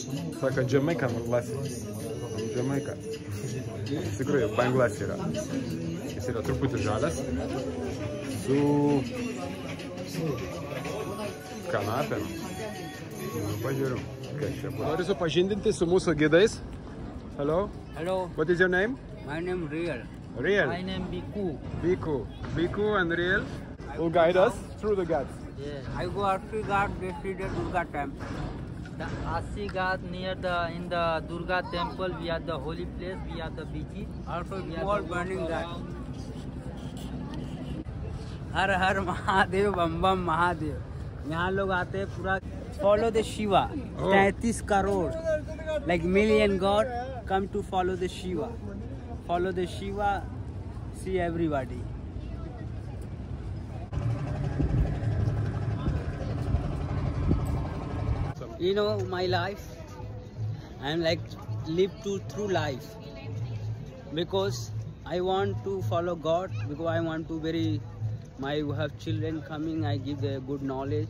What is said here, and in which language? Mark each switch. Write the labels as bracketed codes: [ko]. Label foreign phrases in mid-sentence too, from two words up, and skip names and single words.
[lt] Saka Jamaican Lasis. Jamaica. Iš tikrųjų, Banglas yra. Jis yra truputį žalias. Su kanapėm. Pažiūrim, kaip čia buvo. Noriu supažindinti su mūsų gidais. [en] Hello. Hello. What is your name? My name Real. Real. My name Biku. Biku and Real will guide us through the ghats. Yeah. I go Asi Ghat, they see the Durga temple. The Asi Ghat near in the Durga temple, we are the holy place, we are the beaches. Also we are burning that. [hi] हर हर महादेव बम बम महादेव. यहाँ लोग आते हैं पूरा [en] follow the Shiva. 33 crore, like million god come to follow the Shiva. Follow the Shiva, see everybody. You know my life, I'm like live through life because I want to follow God, because I want to have children coming, I give the good knowledge.